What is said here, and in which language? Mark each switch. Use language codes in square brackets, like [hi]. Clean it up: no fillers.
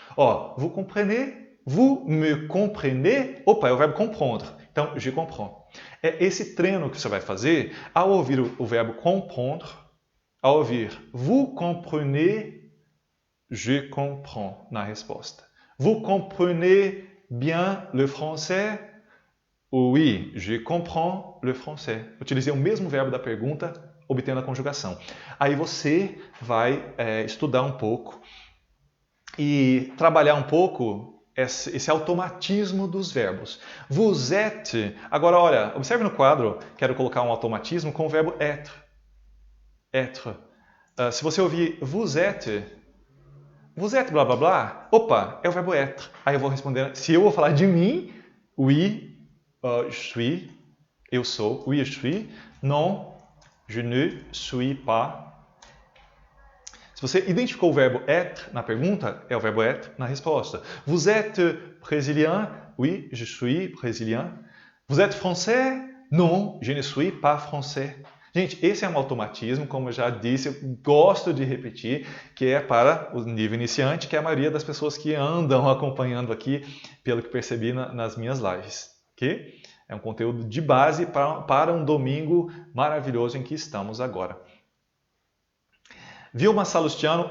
[fr] Ó, vous comprenez? Vous me comprenez? [pt] Opa, é o verbo comprendre. Então, [fr] je comprends. [pt] É esse treino que você vai fazer ao ouvir o verbo comprendre, ao ouvir [fr] vous comprenez, je comprends [pt] na resposta. [fr] Vous comprenez bien le français? Oui, je comprends le français. [pt] Utilizei o mesmo verbo da pergunta, obtendo a conjugação. Aí você vai estudar um pouco e trabalhar um pouco esse automatismo dos verbos. [fr] Vous êtes... [pt] Agora, olha, observe no quadro, quero colocar um automatismo com o verbo être. Être. Se você ouvir [fr] vous êtes [pt] blá blá blá, opa, é o verbo être. Aí eu vou responder, se eu vou falar de mim, [fr] oui, je suis, [pt] eu sou, [fr] oui, je suis. Non, je ne suis pas. [pt] Se você identificou o verbo être na pergunta, é o verbo être na resposta. [fr] Vous êtes brésilien? Oui, je suis brésilien. Vous êtes français? Non, je ne suis pas français. [pt] Gente, esse é um automatismo, como eu já disse, eu gosto de repetir, que é para o nível iniciante, que é a maioria das pessoas que andam acompanhando aqui, pelo que percebi nas minhas lives. Okay? É um conteúdo de base para um domingo maravilhoso em que estamos agora. Vilma Salustiano.